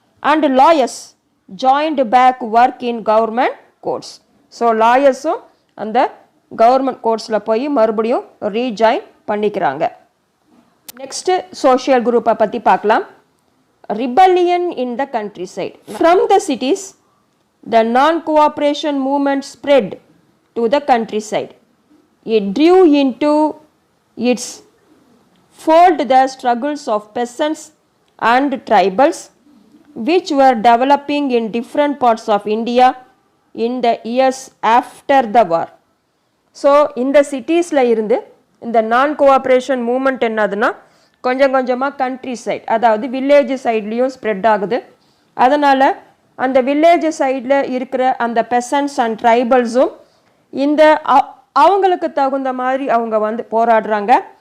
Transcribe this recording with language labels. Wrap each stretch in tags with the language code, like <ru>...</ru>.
<en>And lawyers joined back work in government courts.</en> <ta>So லாயர்ஸும் அந்த government கோர்ட்ஸில் போய் மறுபடியும் rejoin பண்ணிக்கிறாங்க. நெக்ஸ்ட்டு சோஷியல் குரூப்பை பற்றி பார்க்கலாம்.</ta> <en>rebellion in the countryside. From the cities, the non-cooperation movement spread to the countryside. It drew into its fold the struggles of peasants and tribals, which were developing in different parts of India in the years after the war.</en> <ta>So, இந்த சிட்டிஸில் இருந்து இந்த நான் cooperation moment என்னதுன்னா கொஞ்சம் கொஞ்சமாக country side, அதாவது village சைட்லேயும் spread ஆகுது. அதனால் அந்த வில்லேஜ் சைடில் இருக்கிற அந்த பெசன்ட்ஸ் அண்ட் ட்ரைபல்ஸும் இந்த அவங்களுக்கு தகுந்த மாதிரி அவங்க வந்து போராடுறாங்க.</ta>